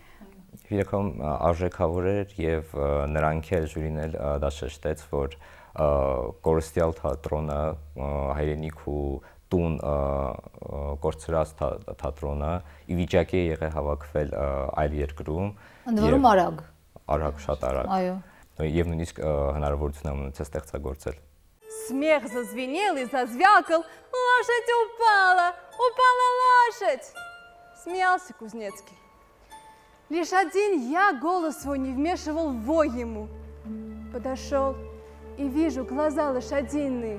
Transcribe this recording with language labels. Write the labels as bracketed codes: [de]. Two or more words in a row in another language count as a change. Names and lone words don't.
[hy] Իրականում արժեքավոր էր եւ նրանք էլ ժյուրին էլ դա շեշտեց, որ կորստյալ թատրոնը, հայրենիք ու տուն կորցրած թատրոնը ի վիճակի է եղել հավաքվել այլ երկրում։ Ընդ որում արագ։ Արագ, շատ արագ։ Այո։ Եվ նույնիսկ հնարավորություն ունեցել ստեղծագործել։ [ru] Смех зазвенел и зазвякал. Лошадь упала! Упала лошадь! Смеялся Кузнецкий. Лишь один я голос свой не вмешивал в вой ему. Подошел и вижу глаза лошадиные.